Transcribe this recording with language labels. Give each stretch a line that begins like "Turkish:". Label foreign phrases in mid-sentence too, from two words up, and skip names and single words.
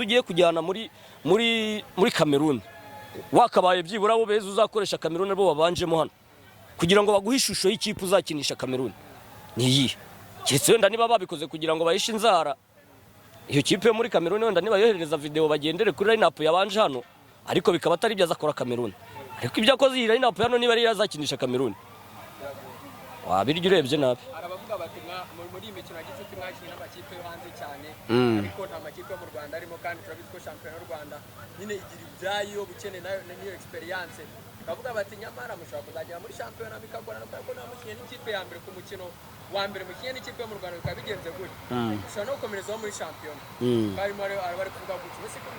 Kinyarwanda: ugiye kujyana muri Cameroon wakabaye byibura bo beza uzakoresha Cameroon bo babanjemo hano kugira ngo baguhe ishusho y'ikipe uzakinisha Cameroon niyi kiretse wenda niba babikoze kugira ngo bahishe inzara iyo kipe yo muri Cameroon wenda niba yohereza video bagendere kuri line-up yabanje hano ariko bikaba atari byaza akora Cameroon ariko ibyo akoze iyi line-up hano niba ari yazakinisha Cameroon wabiryo urebye nabi arabavuga bati muri imikino y'igitsina mwakina n'amakipe yo hanze cyane ariko nta makipe yo mu Rwanda arimo kandi turabizi ko shampiyona y'u Rwanda nyine igira ibyayo bukene nayo niyo experience bavuga bati nyamara mushobora kuzagera muri shampiyona bikagorana kuko nta mukinnyi n'ikipe ya mbere ku mukino wa mbere mukinnyi n'ikipe yo mu Rwanda bikaba bigenze gutya ushobora no gukomereza muri shampiyona barimo bari kuvuga gutya ese ko